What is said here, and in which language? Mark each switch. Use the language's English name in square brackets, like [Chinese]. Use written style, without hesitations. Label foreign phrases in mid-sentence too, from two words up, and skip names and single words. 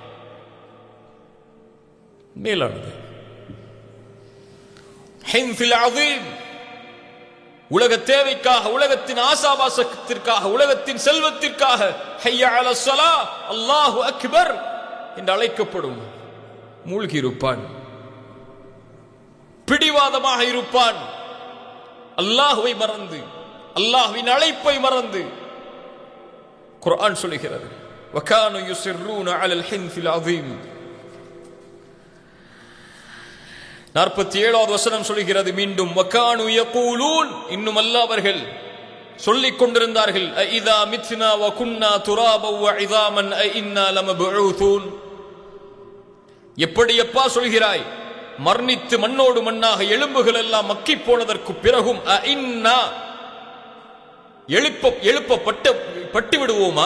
[Arabic] الحنث العظيم, [Tamil] உலக தேவைக்காக, உலகத்தின் ஆசாபாசத்திற்காக, உலகத்தின் செல்வத்திற்காக [Arabic] حي على الصلاة، الله أكبر [Tamil] என்று அழைக்கப்படும் மூழ்கி இருப்பான், பிடிவாதமாக இருப்பான். அல்லாஹுவை மறந்து, அல்லாஹ்வின் அழைப்பை மறந்து. குர்ஆன் சொல்கிறது, [Arabic] وَكَانُوا يُصِرُّونَ عَلَى الْحِنْثِ الْعَظِيمِ. [Tamil] 47வது வசனம் சொல்கிறது மீண்டும் [Arabic] وكانوا يقولون, [Tamil] இன்னும் அல்லாஹ் அவர்கள் சொல்லிக் கொண்டிருந்தார்கள் [Arabic] أئذا متنا وكنا ترابا وعظاما أئنا لمبعوثون. [Tamil] எப்படி எப்பா சொல்கிறாய், மரணித்து மண்ணோடு மண்ணாக எலும்புகள் எல்லாம் மக்கி போனதற்கு பிறகும் இன்னா எழுப்பப்பட்டு விடுவோமா?